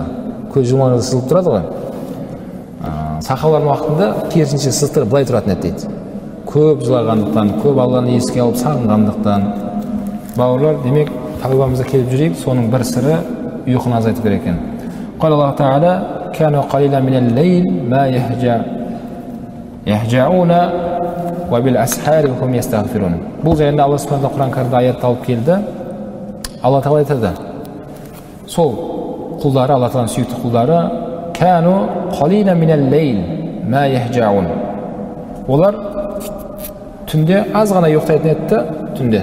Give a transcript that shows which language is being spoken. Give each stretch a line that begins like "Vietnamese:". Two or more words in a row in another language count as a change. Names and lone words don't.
Kazakh: Көз жұмағанда сызылып тұрады ғой. Сахабалардың уақытында керісінше сызықтары былай тұратын еді дейді. Көп жылағандықтан, көп Алланы еске алып сағынғандықтан. Бауырлар, демек, тәубамызға келіп жүрейік, соның бір сыры ұйқыны азайту керек екен.
Arabic: قال الله تعالى كانوا قليلا من الليل ما يهجعون وبالأسحار هم يستغفرون».
Kazakh: Бұл жайында Алла Субхану Құран кәрімде аят алып келді. Алла Тағала айтады, сол құлдары, Алла Тағаланың сүйікті құлдары,
Arabic: «كانوا قليلا من الليل ما يهجعون».
Kazakh: Олар түнде аз ғана ұйықтайтын етті, түнде.